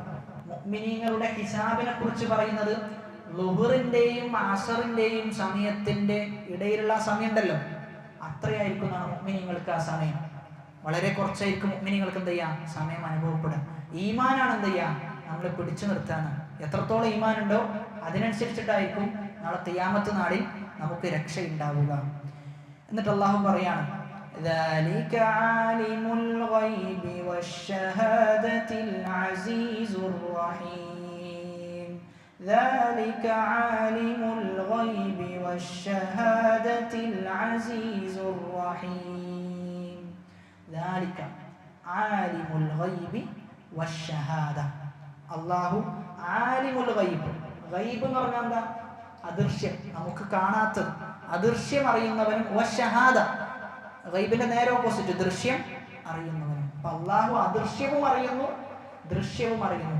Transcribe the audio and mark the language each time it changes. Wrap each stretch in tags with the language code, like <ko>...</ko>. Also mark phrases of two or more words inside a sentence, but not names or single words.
<ml>മുഅ്മിനീങ്ങളുടെ ഹിസാബിനെ കുറിച്ച് പറയുന്നത് ളുഹറിന്റെയും അസറിന്റെയും സമയത്തിന്റെ ഇടയിലുള്ള സമയം ഉണ്ടല്ലോ, അത്രയായിരിക്കും മുഅ്മിനീങ്ങൾക്ക് ആ സമയം. വളരെ കുറച്ചായിരിക്കും മുഅ്മിനീങ്ങൾക്ക് എന്ത് ചെയ്യാം? സമയം അനുഭവപ്പെടുക. ഈമാനാണ് എന്ത് ചെയ്യാം? നമ്മളെ പിടിച്ചു നിർത്താനാണ്. എത്രത്തോളം ഈമാൻ ഉണ്ടോ അതിനനുസരിച്ചിട്ടായിരിക്കും നാളെ ഖിയാമത്ത് നാളിൽ നമുക്ക് രക്ഷയുണ്ടാവുക. എന്നിട്ട് അല്ലാഹു പറയാണ്,</ml> <ar>ذلك عالم الغيب والشهادة العزيز الرحيم. ذلك عالم الغيب والشهادة العزيز الرحيم. ذلك عالم الغيب والشهادة.</ar> <ml>അള്ളാഹു</ml> <ar>عالم الغيب.</ar> <ml>ഗൈബ് എന്ന് പറഞ്ഞാൽ എന്താ? അദൃശ്യം, നമുക്ക് കാണാത്തത്. അദൃശ്യം അറിയുന്നവനും വശഹാദ, ഗൈബിന്റെ നേരെ ഓപ്പോസിറ്റ്, ദൃശ്യം അറിയുന്നവനും. അപ്പൊ അള്ളാഹു അദൃശ്യവും അറിയുന്നു, ദൃശ്യവും അറിയുന്നു.</ml>